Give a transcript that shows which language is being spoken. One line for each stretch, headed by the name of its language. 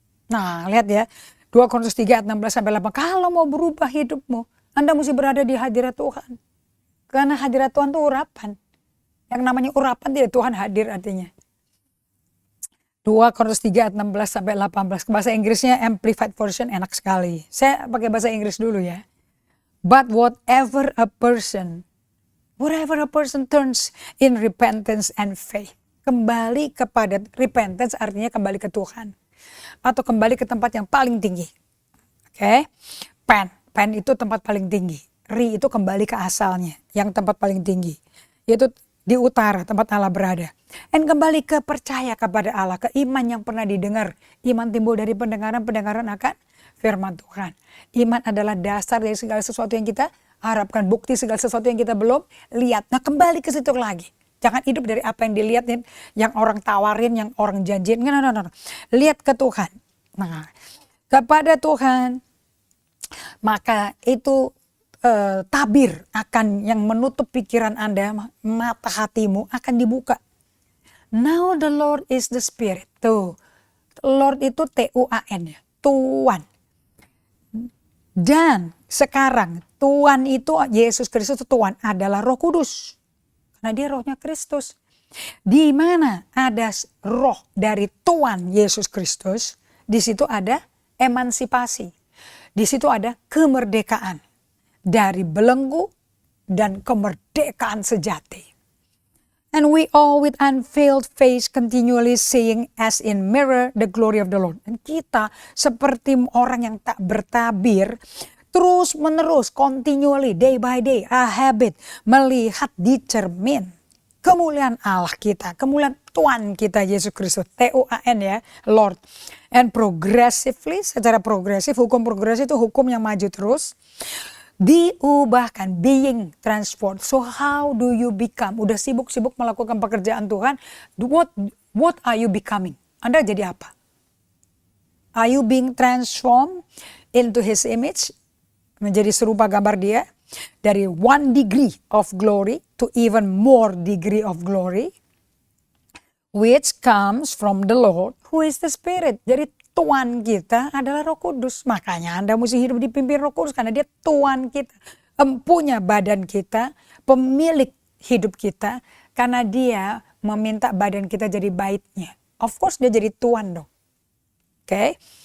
Indonesian: Nah, lihat ya, 2 Korintus 3 ayat 16-8. Kalau mau berubah hidupmu, Anda mesti berada di hadirat Tuhan. Karena hadirat Tuhan itu urapan. Yang namanya urapan tidak Tuhan hadir artinya. 2 Korintus 3 ayat 16-18. Bahasa Inggrisnya Amplified Version enak sekali. Saya pakai bahasa Inggris dulu ya.
English: But whatever a person turns in repentance and faith.
Indonesian: Kembali kepada repentance artinya kembali ke Tuhan. Atau kembali ke tempat yang paling tinggi. Oke. Pen itu tempat paling tinggi. Ri itu kembali ke asalnya. Yang tempat paling tinggi. Yaitu di utara tempat Allah berada. Dan kembali ke percaya kepada Allah. Ke iman yang pernah didengar. Iman timbul dari pendengaran akan firman Tuhan. Iman adalah dasar dari segala sesuatu yang kita harapkan. Bukti segala sesuatu yang kita belum lihat. Nah kembali ke situ lagi. Jangan hidup dari apa yang dilihatin, yang orang tawarin, yang orang janjiin. No. Lihat ke Tuhan. Nah, kepada Tuhan, maka itu tabir akan yang menutup pikiran Anda, mata hatimu akan dibuka.
English: Now the Lord is the Spirit.
Indonesian: Tuh, Lord itu T-U-A-N ya, Tuhan. Dan sekarang Tuhan itu, Yesus Kristus itu Tuhan adalah Roh Kudus. Karena dia rohnya Kristus. Di mana ada roh dari Tuhan Yesus Kristus, di situ ada emansipasi. Di situ ada kemerdekaan dari belenggu dan kemerdekaan sejati.
English: And we all with unveiled face continually seeing as in mirror the glory of the Lord.
Indonesian: Dan kita seperti orang yang tak bertabir, terus menerus,
English: continually, day by day, a habit,
Indonesian: melihat di cermin kemuliaan Allah kita, kemuliaan Tuhan kita Yesus Kristus, T-U-A-N ya, Lord.
English: And progressively,
Indonesian: secara progresif, hukum progresif itu hukum yang maju terus, diubahkan,
English: being transformed. So how do you become?
Indonesian: Udah sibuk-sibuk melakukan pekerjaan Tuhan,
English: what are you becoming?
Indonesian: Anda jadi apa?
English: Are you being transformed into His image?
Indonesian: Menjadi serupa gambar dia, dari
English: 1 degree of glory to even more degree of glory, which comes from the Lord who is the Spirit.
Indonesian: Jadi Tuhan kita adalah Roh Kudus. Makanya Anda mesti hidup dipimpin Roh Kudus karena dia Tuhan kita, empunya badan kita, pemilik hidup kita, Karena dia meminta badan kita jadi baitnya.
English: Of course
Indonesian: dia jadi tuan dong. Oke.